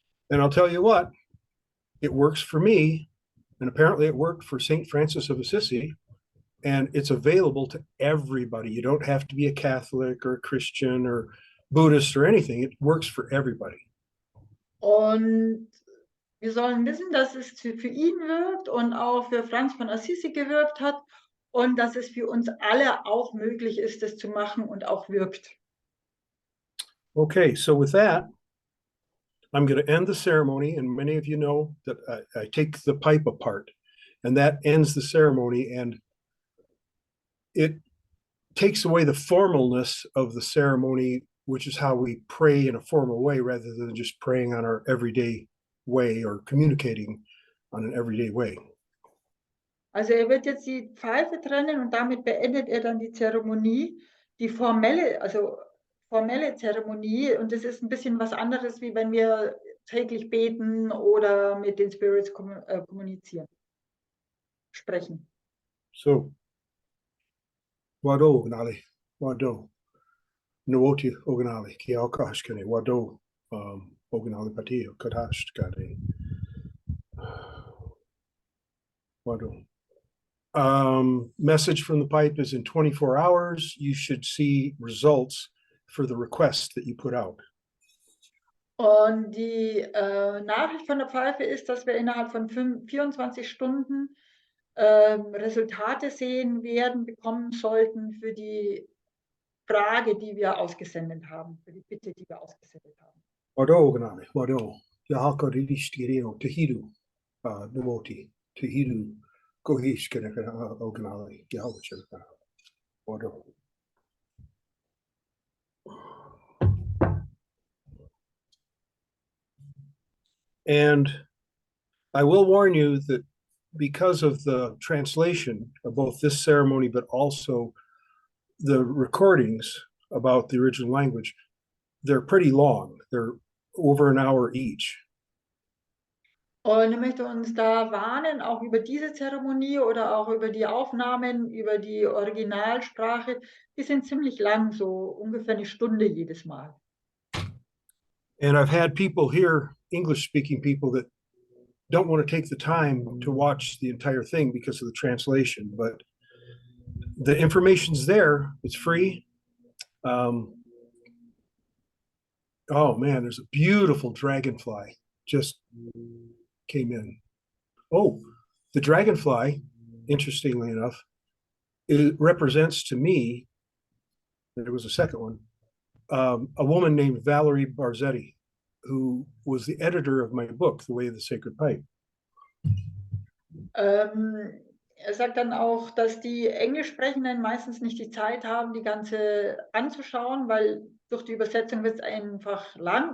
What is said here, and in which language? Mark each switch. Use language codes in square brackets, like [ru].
[en] And I'll tell you what, it works for me, and apparently it worked for St. Francis of Assisi, and it's available to everybody. You don't have to be a Catholic or a Christian or Buddhist or anything. It works for everybody. [de] Und wir sollen wissen, dass es für ihn wirkt und auch für Franz von Assisi gewirkt hat und dass es für uns alle auch möglich ist, das zu machen und auch wirkt. [en] Okay, so with that, I'm going to end the ceremony, and many of you know that I take the pipe apart, and that ends the ceremony, and it takes away the formalness of the ceremony, which is how we pray in a formal way rather than just praying on our everyday way or communicating on an everyday way. [de] Also er wird jetzt die Pfeife trennen und damit beendet er dann die Zeremonie, die formelle Zeremonie, und das ist ein bisschen was anderes, wie wenn wir täglich beten oder mit den Spirits kommunizieren, sprechen. [chr] So, wado gnali, wado, nuoti ognali, ki alkashkani, wado ognali patio, kadash gadi, wado. [en] Message from the pipe is in 24 hours. You should see results for the request that you put out. [de] Und die Nachricht von der Pfeife ist, dass wir innerhalb von 24 Stunden Resultate sehen werden, bekommen sollten für die Frage, die wir ausgesendet haben, für die Bitte, die wir ausgesendet haben. [chr] Wado gnali, wado, yahako didishtirio, tehidu, nuoti, tehidu, gohishkana ognali, yahawachana, wado. [en] And I will warn you that because of the translation of both this ceremony, but also the recordings about the original language, they're pretty long. They're over an hour each. [de] Und ich möchte uns da warnen, auch über diese Zeremonie oder auch über die Aufnahmen, über die Originalsprache. Die sind ziemlich lang, so ungefähr eine Stunde jedes Mal. [en] And I've had people here, English-speaking people, that don't want to take the time to watch the entire thing because of the translation. But the information's there. It's free. Oh man, there's a beautiful dragonfly just came in. Oh, the dragonfly, interestingly enough, it represents to me, there was a second one, a woman named Valerie Barzetti, who was the editor of my book, The Way of the Sacred Pipe. [de] Er sagt dann auch, dass die Englischsprechenden meistens nicht die Zeit haben, die ganze anzuschauen, weil durch die Übersetzung wird es einfach lang.